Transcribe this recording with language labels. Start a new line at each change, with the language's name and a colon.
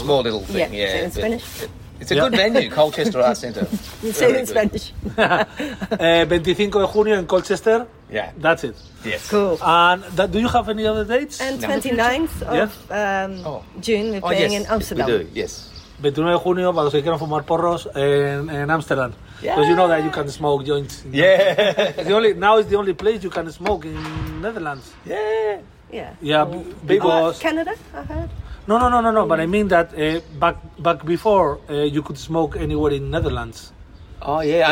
English: Small little thing, yeah. Yeah. So in Spanish? It's a good venue, Colchester Arts Centre. You say it in Spanish.
Spanish: 25 de junio
English: in Colchester. Yeah. That's it. Yes. Cool. And do you have any other dates? And 29th of June, we're playing in Amsterdam. We do, yes.
Spanish: 29 de junio, para los que quieran fumar porros, en Amsterdam.
English: Because you know that you can smoke joints. Yeah. Now it's the only place you can smoke in Netherlands. Yeah. Yeah. Yeah, because... Canada, I heard. No. Mm. But I mean that back before, you could smoke anywhere in Netherlands. Oh, yeah.